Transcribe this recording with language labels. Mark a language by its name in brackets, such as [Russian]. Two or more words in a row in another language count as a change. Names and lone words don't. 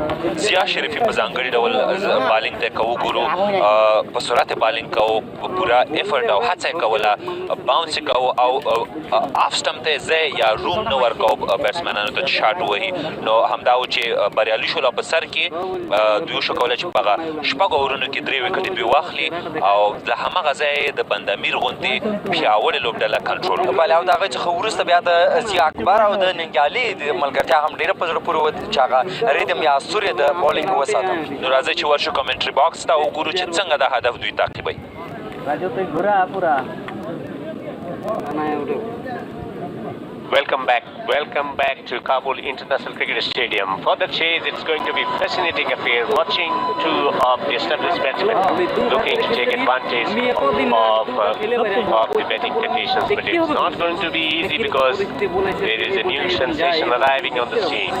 [Pashto] ضیا شریفي په ځانګړي ډول بالینګ ته که وګورو په سرعت بالینګ کوو، په پوره افرټ دا هڅه کوله باونس کو او [English] off stump [Pashto] ته ځای یا روم نه ورکاو بیټسمنانو ته شاټ وهي نو همدا و چې بریالي شول په سر کې دوی شو کولای چې په شپږو اورونو کې 3 وکټې دوی واخلي او د همغه ځای د بندامیر غونډې پیاوړې لوبډله کنټرول کړه. بله او د هغه څخه وروسته بیا د ضیا اکبر او د ننګیالي د ملګرتیا هم ډېره په زړه پورې وه چې هغه ریدم یا اسطور یې د بالینګ وساته. نو راځئ چې ورشو [English] commentary box [Pashto] ته وګورو چې څنګه دا هدف دوی تعقیبوي. राजू तो घुरा पूरा [English] Welcome back to Kabul International Cricket Stadium. For the chase, it's going to be fascinating affair. Watching two of the established batsmen looking to take advantage of the batting conditions, but it's not going to be easy because there is a new sensation arriving on the scene.